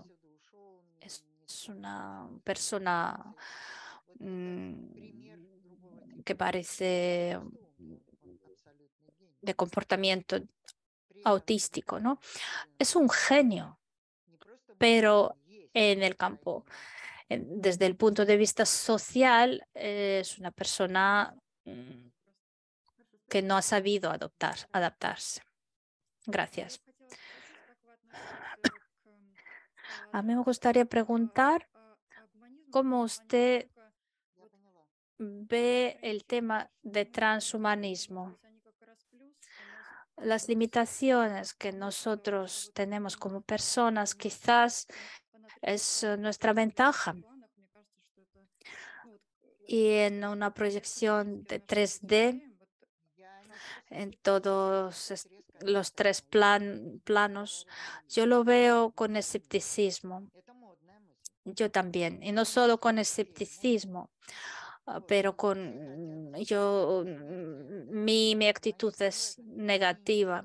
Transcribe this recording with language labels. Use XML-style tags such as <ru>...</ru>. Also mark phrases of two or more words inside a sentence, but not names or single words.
<es>Es una persona que parece de comportamiento autístico, ¿no? Es un genio, pero en el campo, desde el punto de vista social, es una persona</es> <ru>Хорошо,</ru> <es>que no</es> <ru>спасибо.</ru> <es>ha sabido adaptarse.</es> <ru>Я</ru> <es>Gracias.</es> <ru>бы хотела спросить, как вы относитесь</ru> <es>A mí me gustaría preguntar</es> <ru>к гуманизму в</ru> <es>cómo</es> <ru>плане</ru> <es>usted</es> <ru>насколько вот</ru> <es>ve el</es> <ru>ограничения</ru> <es>tema de</es> <ru>существуют в гуманизме, то</ru> <es>transhumanismo.</es> <ru>есть они как раз плюс, а</ru> <es>Las</es> <ru>минус</ru> <es>limitaciones que</es> <ru>ситуации.</ru> <es>nosotros</es> <ru>Вот</ru> <es>tenemos</es> <ru>именно</ru> <es>como personas</es> <ru>на</ru> <es>quizás es</es> <ru>фанатских</ru> <es>nuestra</es> <ru>теоретических</ru> <es>ventaja.</es> <ru>планах, мне кажется, что это ну, вот,</ru> <es>Y en una proyección</es> <ru>космические</ru> <es>de</es> <ru>наши вот эти</ru> <es>3D,</es> <ru>идеи, вот как</ru> <es>en todos los tres planos, yo lo veo con escepticismo. Yo también, y no solo con escepticismo, pero mi actitud es negativa.</es>